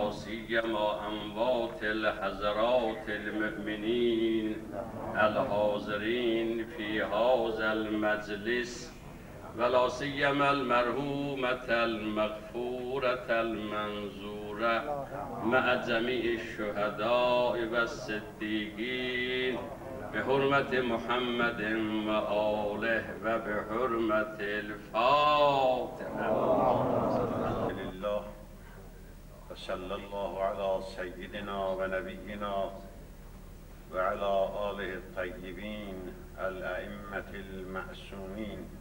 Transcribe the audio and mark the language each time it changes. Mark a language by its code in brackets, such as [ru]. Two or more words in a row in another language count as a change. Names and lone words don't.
[ar] سيما أموات حضرات المؤمنين الحاضرين في هذا المجلس ولا سيما المرحومة المغفورة المنظورة مع جميع الشهداء والصديقين بحرمة محمد وآله وبحرمة الفاتحة الحمد لله وصلى الله على سيدنا ونبينا وعلى آله الطيبين الأئمة المعصومين